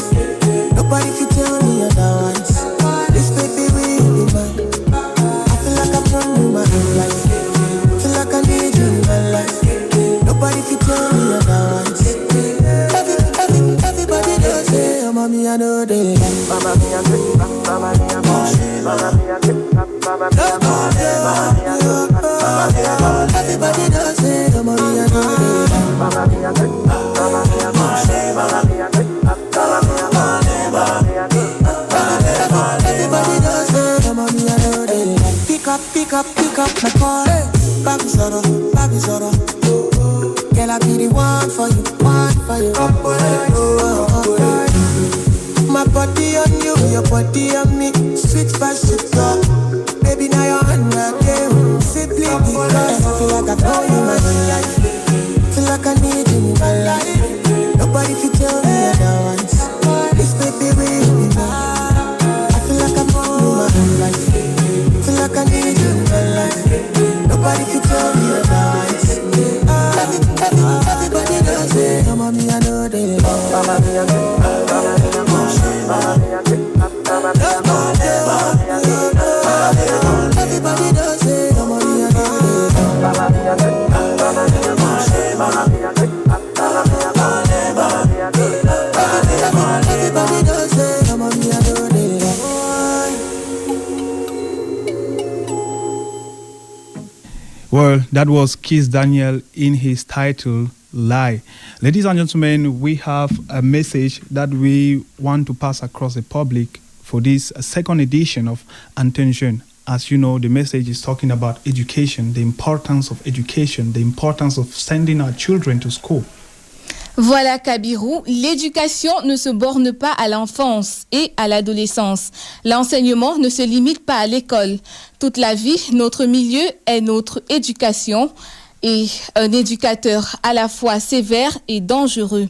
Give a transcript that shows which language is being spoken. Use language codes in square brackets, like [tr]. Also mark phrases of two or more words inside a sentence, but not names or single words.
[en] Nobody can tell me otherwise. This baby will be mine. I feel like I've known you my whole life. Feel like I need you in my life. Nobody can tell me otherwise. Everybody does say, oh, mommy, I know they like. Mama, me, I say, mama, me, I say, mama, me, I say, mama, me, everybody does say, oh, mommy, I know they like. Mama, me, I say, mama, me, I say, mama, me, I say, everybody does say, oh, mommy, I know they like. Pick up my call. Baby Zoro. Girl, I be the one for you, one for you. My body on you, your body on me. Sweet passion talk. Baby, now you're on my game. Simply because I feel like I know you my whole life. Feel like I need you in my life. Nobody can tell me otherwise. This baby will be mine. I feel like I know you my whole life. Feel like I need you in my life. Nobody can tell me otherwise. Everybody does it. Mama, me, I know they love. Mama, me, I know. Mama, me, I know. Mama, me, I know. Mama, me, I know. Everybody does it. Mama, me, I know. Mama, me, I know. Mama, me, I know. Mama, me, I know. Everybody does it. Mama, me, I know they love. Well, that was Kiss Daniel in his title, Lie. Ladies and gentlemen, we have a message that we want to pass across the public for this second edition of Attention. As you know, the message is talking about education, the importance of education, the importance of sending our children to school. [fr] Voilà Kabirou, l'éducation ne se borne pas à l'enfance et à l'adolescence. L'enseignement ne se limite pas à l'école. Toute la vie, notre milieu est notre éducation et un éducateur à la fois sévère et dangereux.